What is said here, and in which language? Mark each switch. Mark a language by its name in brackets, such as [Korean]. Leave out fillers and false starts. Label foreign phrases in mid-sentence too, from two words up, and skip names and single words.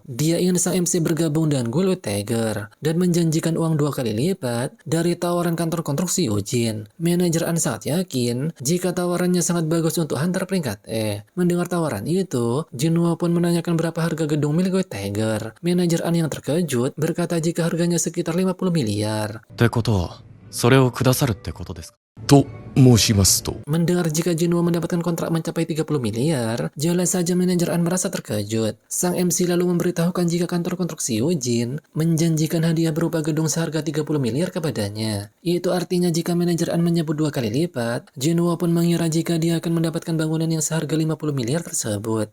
[Indonesian] Dia ingin sang MC bergabung dengan Ghoul-White Tiger dan menjanjikan uang 2 kali lipat dari tawaran kantor konstruksi Yojin. Manajer An sangat yakin jika tawarannya sangat bagus untuk hunter peringkat E. Mendengar tawaran itu, Jinho pun menanyakan berapa harga gedung milik White Tiger. Manajer An yang terkejut berkata jika harganya sekitar 50 miliar. [Japanese] ってことは、それをくださるってことですか。と申しますと。 [Indonesian] Mendengar jika Jinho mendapatkan kontrak mencapai 30 miliar, jelas saja manajer An merasa terkejut. Sang MC lalu memberitahukan jika kantor konstruksi Yojin menjanjikan hadiah berupa gedung seharga 30 miliar kepadanya. Itu artinya jika manajer An menyebut 2 kali lipat, Jinho pun mengira jika dia akan mendapatkan bangunan yang seharga 50 miliar tersebut.